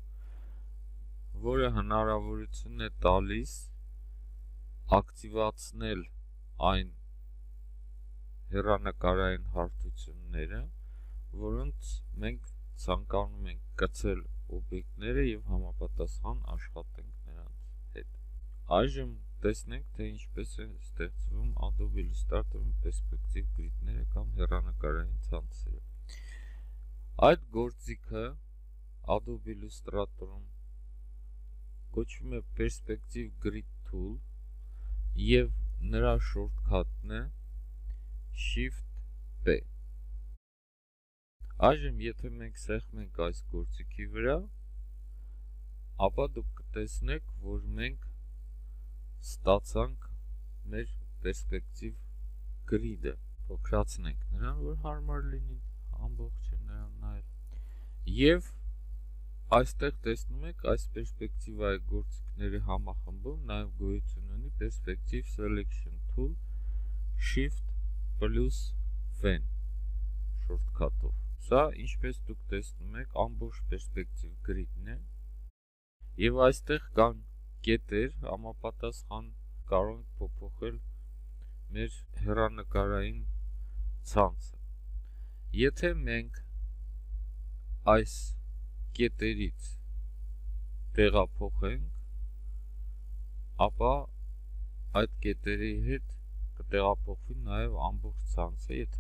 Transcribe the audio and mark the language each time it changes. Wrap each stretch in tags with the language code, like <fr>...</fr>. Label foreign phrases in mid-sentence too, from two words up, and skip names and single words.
<hy>որը հնարավորություն է տալիս ակտիվացնել այն հեռանկարային հարթությունները, որոնց մենք ցանկանում ենք գցել օբյեկտները եւ համապատասխան աշխատենք նրանց հետ։ Այժմ տեսնենք, թե ինչպես է ստեղծվում Adobe Illustrator-ում</hy> <en>perspective grid-</en> <hy>ները կամ հեռանկարային ցանցերը։ Այդ գործիքը Adobe Illustrator-ում կոչվում է</hy> <en>perspective grid tool</en> <hy>եւ նրա shortcut-ն է Shift P։ Այժմ եթե մենք սեղմենք այս գործիքի վրա, ապա դուք կտեսնեք, որ մենք ստացանք մեր</hy> <en>perspective grid-</en> <hy>ը, փոքրացնենք նրան, որ հարմար լինի ամբողջը նրան նայել։ Եվ այստեղ տեսնում եք այս պերսպեկտիվայի գործիքների համախմբում նաև գոյություն ունի</hy> <en>perspective selection tool Shift plus Ven shortcut-</en> <hy>ով։ Սա, ինչպես դուք տեսնում եք, ամբողջ</hy> <en>perspective grid-</en> <hy>ն է, եւ այստեղ կան կետեր, համապատասխան կարող ենք փոփոխել մեր հեռանկարային ցանցը։ Եթե մենք այս կետերից տեղափոխենք, ապա այդ կետերի հետ կտեղափոխվի նաև ամբողջ ցանցը, եթե</hy>